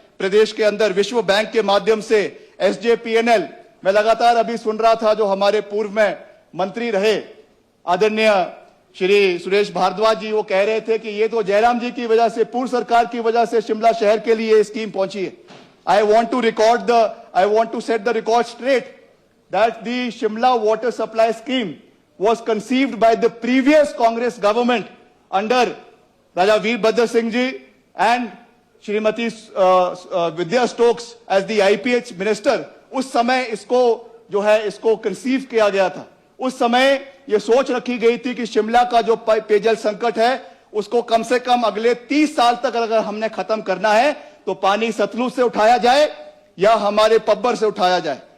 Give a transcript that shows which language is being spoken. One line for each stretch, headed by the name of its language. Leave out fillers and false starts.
Hindi: प्रदेश के अंदर, विश्व बैंक के माध्यम से SJPNL, मैं लगातार अभी सुन रहा था जो हमारे पूर्व में मंत्री रहे आदरणीय श्री सुरेश भारद्वाज जी वो कह रहे थे कि ये तो जयराम जी की वजह से, पूर्व सरकार की वजह से शिमला शहर के लिए स्कीम पहुंची है।
English: I want to set the record straight that the Shimla water supply scheme was conceived by the previous Congress government under Raja Veerbhadra Singh ji and Shrimati Vidya Stokes as the IPH minister.
Hindi: उस समय इसको conceive किया गया था। उस समय ये सोच रखी गई थी कि शिमला का जो पेयजल संकट है उसको कम से कम अगले 30 साल तक अगर हमने खत्म करना है तो पानी सतलुज से उठाया जाए या हमारे पब्बर से उठाया जाए।